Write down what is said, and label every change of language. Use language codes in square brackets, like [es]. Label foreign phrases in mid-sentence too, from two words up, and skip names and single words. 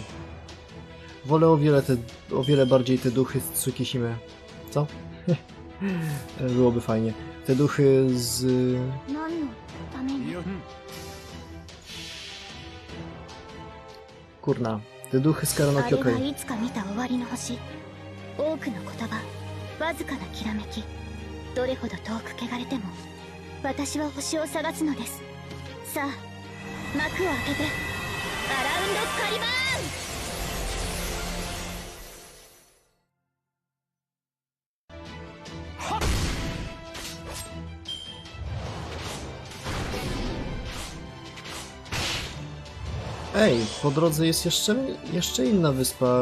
[pl] Wolę o wiele bardziej te duchy z Tsukishimy. Co? Byłoby fajnie. Te duchy z... Kurna. Te duchy z Karanokyokai. [ja] 多くの言葉、わずかなきらめき、どれほど遠く汚れても私は星を探すのです。さあ、幕を開けてアラウンドカリバーン。 [pl] Ej, po drodze jest jeszcze inna wyspa.